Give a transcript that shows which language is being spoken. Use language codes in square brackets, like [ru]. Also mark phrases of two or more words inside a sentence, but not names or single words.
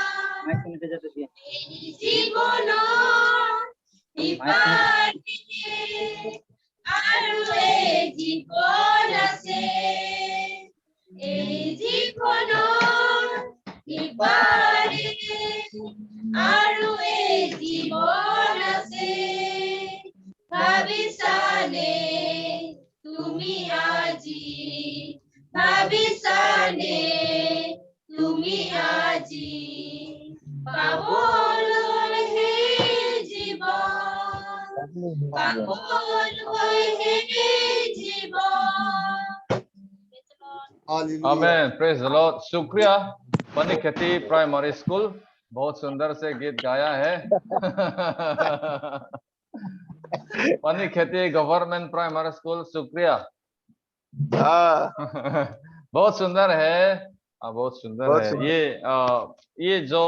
[as] জীৱনৰ ইপাৰে আৰু এই জীৱন আছে এই জীৱনৰ ইপাৰে আৰু এই জীৱন আছে ভাবিছানে তুমি আজি ভাবিছানে তুমি আজি পাবলৈ জীৱন পাবলৈ জীৱন [en] Amen praise the Lord [hi] शुक्रिया पनिखेती प्राइमरी स्कूल बहुत सुंदर से गीत गाया है पनिखेती गवर्नमेंट प्राइमरी स्कूल शुक्रिया बहुत सुंदर है बहुत सुंदर है ये जो